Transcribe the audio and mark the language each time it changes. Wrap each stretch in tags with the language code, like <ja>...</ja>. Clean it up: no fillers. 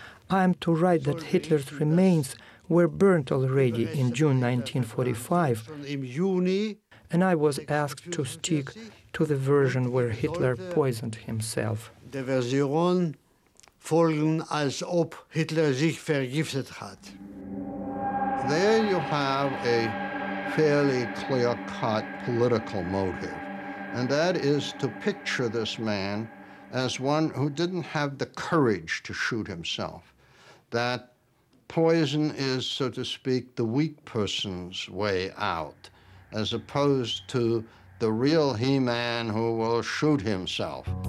<en>I am to write that Hitler's remains were burnt already in June 1945, and I was asked to stick to the version where Hitler poisoned himself.</en> <de>Der Version folgen, als ob Hitler sich vergiftet hat.</de> <en>There you have a fairly clear-cut political motive, and that is to picture this man as one who didn't have the courage to shoot himself, that poison is, so to speak, the weak person's way out, as opposed to the real He-Man who will shoot himself.</en>